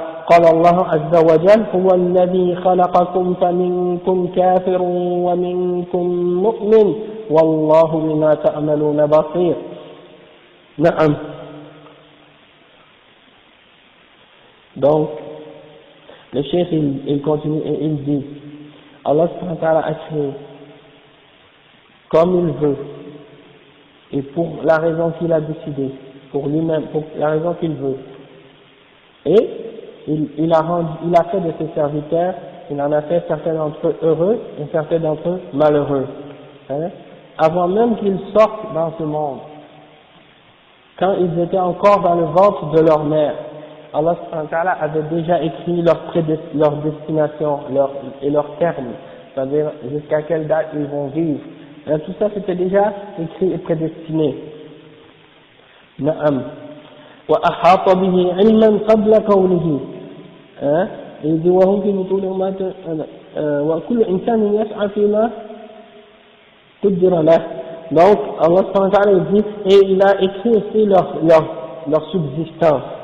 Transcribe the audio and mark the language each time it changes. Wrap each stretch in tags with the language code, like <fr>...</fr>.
<ar>قال الله عز وجل هو الذي خلقكم فمنكم كافر ومنكم مؤمن والله بما تعملون بصير. نعم.</ar> <fr>Donc, le chef il continue et il dit Allah subhanahu wa ta'ala a créé comme il veut et pour la raison qu'il a décidé, pour lui-même, pour la raison qu'il veut. Et il a fait de ses serviteurs, il en a fait certains d'entre eux heureux et certains d'entre eux malheureux. Hein? Avant même qu'ils sortent dans ce monde, quand ils étaient encore dans le ventre de leur mère, Allah subhanahu wa ta'ala avait déjà écrit leur destination et leur terme, c'est-à-dire jusqu'à quelle date ils vont vivre. Et tout ça c'était déjà écrit et prédestiné.</fr> <ar>Na'am. وأحاط به علما قبل كونه إذ وهم في بطون أمهاتهم وكل إنسان يسعى فيما قدر له.</ar> <fr>Donc Allah subhanahu wa ta'ala dit et il a écrit aussi leur subsistance.</fr>